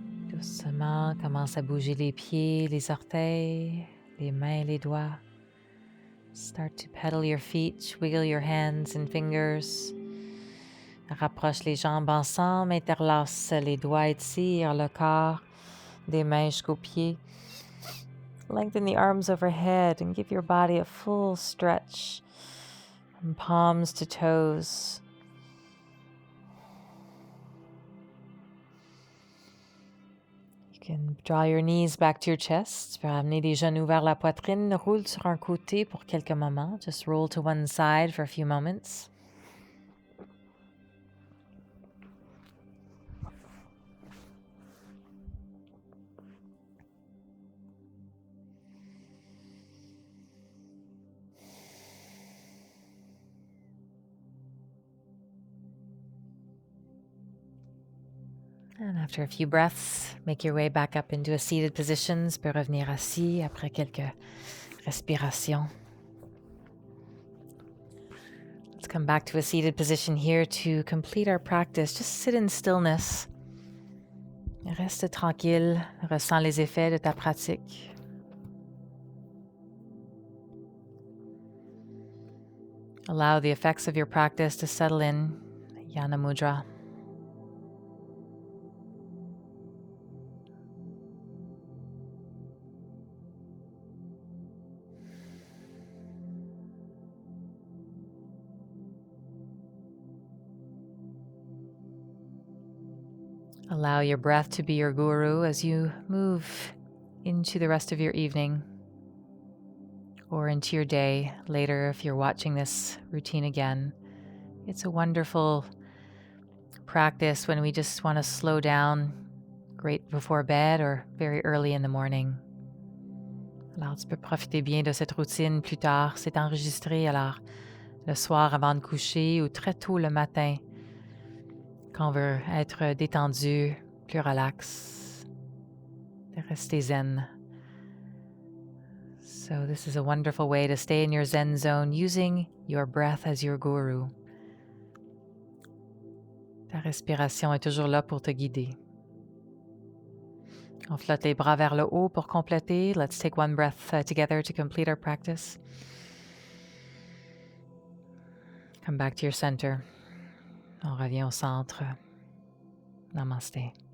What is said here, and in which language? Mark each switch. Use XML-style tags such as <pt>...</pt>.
<fr>Doucement, commence à bouger les pieds, les orteils, les mains, les doigts.</fr> <en>Start to pedal your feet, wiggle your hands and fingers.</en> <fr>Rapproche les jambes ensemble, interlace les doigts, étire le corps des mains jusqu'aux pieds.</fr> <en>Lengthen the arms overhead and give your body a full stretch from palms to toes. You can draw your knees back to your chest.</en> <fr>Tu peux ramener les genoux vers la poitrine. Roule sur un côté pour quelques moments.</fr> <en>Just roll to one side for a few moments. And after a few breaths, make your way back up into a seated position.</en> <fr>Tu peux revenir assis après quelques respirations.</fr> <en>Let's come back to a seated position here to complete our practice. Just sit in stillness.</en> <fr>Reste tranquille, ressens les effets de ta pratique.</fr> <en>Allow the effects of your practice to settle in. Yana Mudra. Allow your breath to be your guru as you move into the rest of your evening or into your day later if you're watching this routine again. It's a wonderful practice when we just want to slow down, great before bed or very early in the morning.</en> <fr>Alors, tu peux profiter bien de cette routine plus tard. C'est enregistré alors le soir avant de coucher ou très tôt le matin quand on veut être détendu, plus relax, de rester zen.</fr> <en>So this is a wonderful way to stay in your zen zone using your breath as your guru.</en> <fr>Ta respiration est toujours là pour te guider. On flotte les bras vers le haut pour compléter.</fr> <en>Let's take one breath together to complete our practice. Come back to your center.</en> <fr>On revient au centre. Namaste.</fr>